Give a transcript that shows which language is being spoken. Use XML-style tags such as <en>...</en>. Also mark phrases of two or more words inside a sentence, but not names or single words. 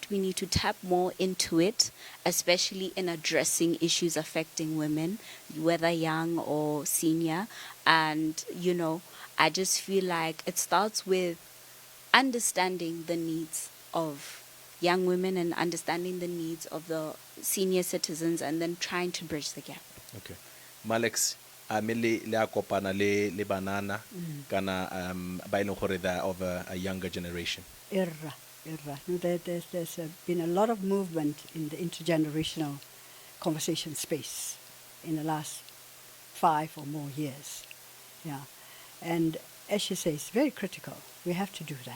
<en>We need to tap more into it, especially in addressing issues affecting women, whether young or senior. And, I just feel like it starts with understanding the needs of young women and understanding the needs of the senior citizens, and then trying to bridge the gap.</en> <tn>Okay. Malex, le a kopana le banana kana ba ileng gore</tn> <en>they are of a younger generation.</en> <tn>Irra.</tn> <en>No, there's been a lot of movement in the intergenerational conversation space in the last 5 or more years. Yeah. And as she says, it's very critical. We have to do that.</en>